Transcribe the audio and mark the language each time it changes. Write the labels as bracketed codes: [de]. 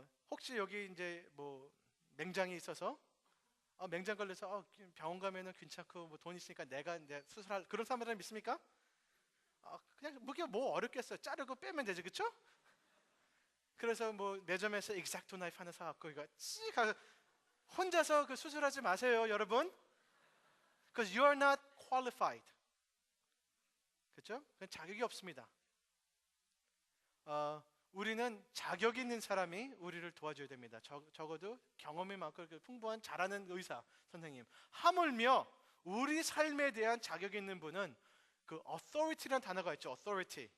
[ko] 혹시 여기 이제 뭐 맹장이 있어서 맹장 걸려서 병원 가면은 괜찮고 뭐 돈 있으니까 내가 수술할 그런 사람들 믿습니까? 그냥 뭐 어렵겠어요. 자르고 빼면 되죠, 그렇죠? 그래서 뭐 매점에서 익삭토 나이프 하나 사갖고 이거 씩 혼자서 그 수술하지 마세요, 여러분. [en] Because you are not qualified. [ko] 그렇죠? 자격이 없습니다. 우리는 자격 있는 사람이 우리를 도와줘야 됩니다. 적어도 경험이 많고 풍부한 잘하는 의사 선생님. 하물며 우리 삶에 대한 자격 있는 분은 그 authority라는 단어가 있죠. [en] authority.